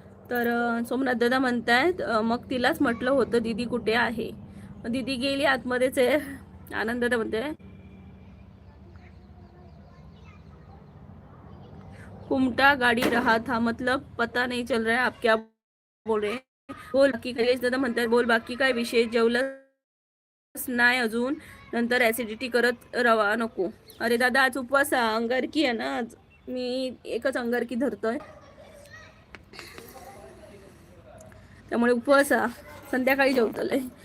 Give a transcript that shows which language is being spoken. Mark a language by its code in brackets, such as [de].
[mr] तर सोमनाथ दादा म्हणतायत मग तिलाच म्हटलं होतं दीदी कुठे आहे. दीदी गेली आतमध्येच आहे. आनंद दादा म्हणते [hi] कुमटा गाड़ी रहा था, मतलब पता नहीं चल रहा है आप क्या बोल रहे हैं. [mr] बोल बाकी काय दादा म्हणतात, बोल बाकी काय विषय, जेवलंच नाही अजून, नंतर ऍसिडिटी करत रवा नको. अरे दादा आज उपवास अंगारकी आहे ना, आज मी एकच अंगारकी धरतोय, त्यामुळे उपवास संध्याकाळी जेवतलंय.